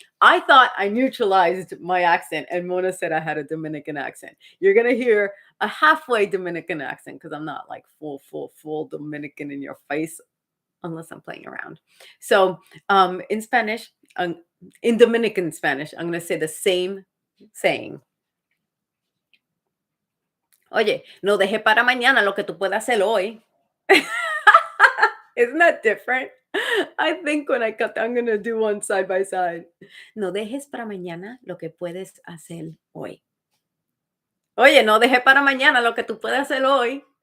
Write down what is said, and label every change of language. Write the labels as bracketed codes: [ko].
[en] I thought I neutralized my accent, and Mona said I had a Dominican accent. You're going to hear a halfway Dominican accent because I'm not like full Dominican in your face unless I'm playing around. So in Spanish, in Dominican Spanish, I'm going to say the same saying. [es] Oye, no deje para mañana lo que tú puedas hacer hoy. [en] Isn't that different? I think when I cut, I'm going to do one side by side. [es] No dejes para mañana lo que puedes hacer hoy. Oye, no deje para mañana lo que tú puedes hacer hoy.